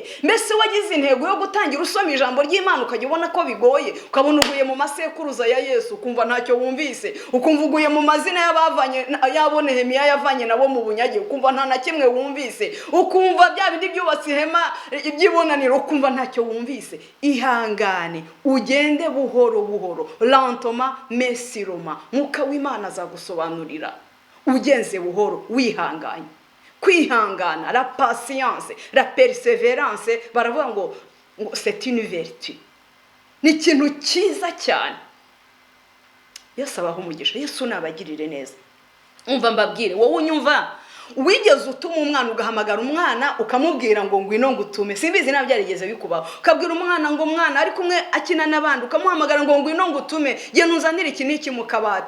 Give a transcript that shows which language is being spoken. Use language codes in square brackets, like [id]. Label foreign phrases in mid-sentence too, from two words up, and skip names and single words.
[rw] Mbese wagize intego yo gutangira usoma ijambo ry'Imana ukajya ubona ko bigoye, ukabona uguye mu masekuruza ya Yesu ukumva ntacyo wumvise, ukumva uguye mu mazina y'abavanye yabo Nehemiya yavanye nabo mu bunyage ukumva nta na kimwe wumvise, ukumva bya bindi byubatse ihema by'ibonaniro ukumva ntacyo wumvise? Ihangane ugende buhoro buhoro, lentoma mesiroma. Mwuka w'Imana azagusobanurira ugenze buhoro wihanganye. Kwihangana, [fr] la patience, la perseverance, [rw] baravuga ngo [fr] c'est une vertu, [rw] ni ikintu cyiza cyane. Yesu abaho umugisha, Yesu nabagirire neza. Umva mbabwire, wowe unyumva, wigeze utuma umwana ugahamagara umwana ukamubwira ngo ngwino ngutume? Simbizi nabyo yarigeze bikubaho. Ukabwira umwana ngo umwana ari kumwe akina n'abandi ukamuhamagara ngo ngwino ngutume, ye nuzanire iki n'iki mu kabati.